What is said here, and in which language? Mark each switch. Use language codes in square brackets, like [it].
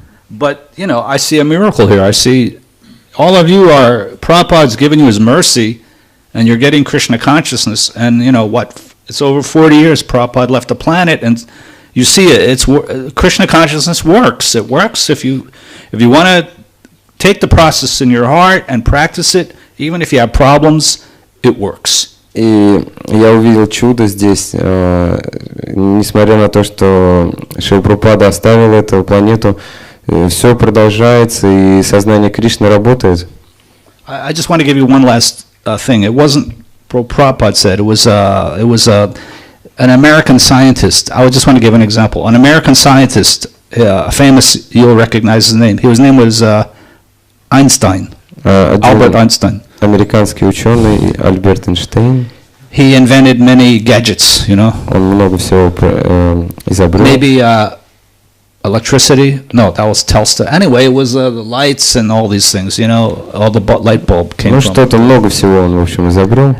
[en] But, I see a miracle here. I see all of you are, Prabhupada's given you his mercy, and you're getting Krishna consciousness, and, it's over 40 years Prabhupada left the planet, and you see it, Krishna consciousness works. It works if you want to take the process in your heart and practice it, even if you have problems, it works. [ru] И я увидел чудо здесь, несмотря на то, что Шрила Прабхупада оставил эту планету, все продолжается, и сознание Кришны работает. [en] I just want to give you one last thing. It wasn't Prabhupada said. It was an American scientist. I just want to give an example. An American scientist, famous, you'll recognize his name. His name was Einstein, Albert Einstein. [ru] Американский ученый Альберт Эйнштейн. [en] He invented many gadgets, [ru] Он много всего изобрел. [en] Maybe electricity. No, that was Telstar. Anyway, it was the lights and all these things, all the light bulb came from. [ru] Что-то много всего он, в общем, изобрел.